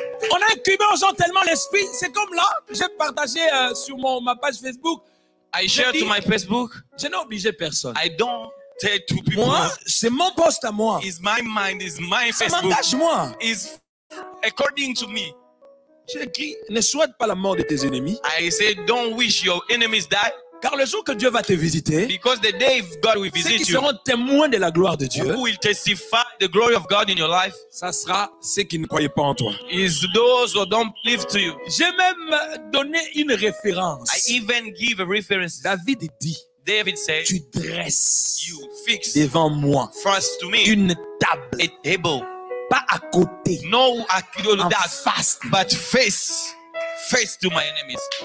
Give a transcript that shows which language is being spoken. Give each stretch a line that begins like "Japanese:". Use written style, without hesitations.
French: On a incubé aux gens tellement l'esprit. C'est comme là, j'ai partagé sur ma page Facebook.
English: I share to my Facebook.
French: Je n'ai obligé personne.
English: I don't tell to people.
French: Moi, c'est mon post à moi.
English: It's my mind, it's my
French: Ça
English: Facebook.
French: m'engage moi.
English: It's according to me.
French: J'ai écrit, ne souhaite pas la mort de tes ennemis.
English: I say, don't wish your enemies die.
French: Car le jour que Dieu va te visiter,
English: because the day God will visit
French: ceux qui seront témoins de la gloire de Dieu,
English: who will testify the glory of God in your life,
French: ça sera ceux qui ne croyaient pas en toi.
English: Is those who don't believe to you.
French: J'ai même donné une référence.
English: I even give a reference.
French: David dit,
English: David said,
French: tu dresses
English: you fix
French: devant moi
English: first to me
French: une table,
English: a table,
French: pas à côté,
English: no
French: en face,
English: but face to my enemies.